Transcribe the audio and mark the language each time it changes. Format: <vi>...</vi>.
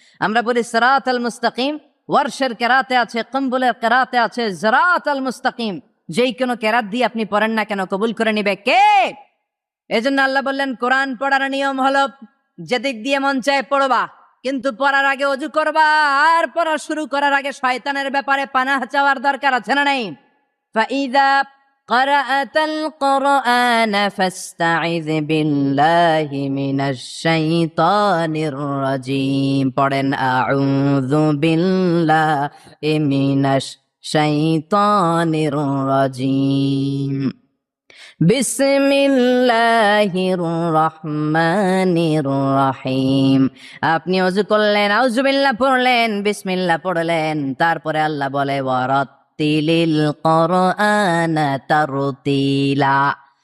<bn>আমরা পড়ি সিরাতাল মুস্তাকিম, ওয়ারশের কেরাতে আছে, কম্বুলের কেরাতে আছে সিরাতাল মুস্তাকিম। যেই কোনো কেরাত দিয়ে আপনি পড়েন না কেন, কবুল করে নিবে কে? এজন্য আল্লাহ বললেন, কোরআন পড়ার নিয়ম হলো যেদিক দিয়ে মন চায় পড়বা, কিন্তু পড়ার আগে ওযু করবা। আর পড়া শুরু করার আগে শয়তানের ব্যাপারে পানাহ চাওয়ার দরকার আছে না নাই?</bn> <ar>ফাইদা قرأت القرآن فاستعذ بالله من الشيطان الرجيم।</ar> <bn>পড়েন আউযু বিল্লাহি মিনাশ শাইতানির রাজিম। বিসমিল্লাহির রহমানির রহিম। আপনি ওযু করলেন, আউযু বিল্লাহ পড়লেন, বিসমিল্লাহ পড়লেন, তারপরে আল্লাহ বলে ওয়ারাত্তিলিল কুরআনা তারতিলা।</bn>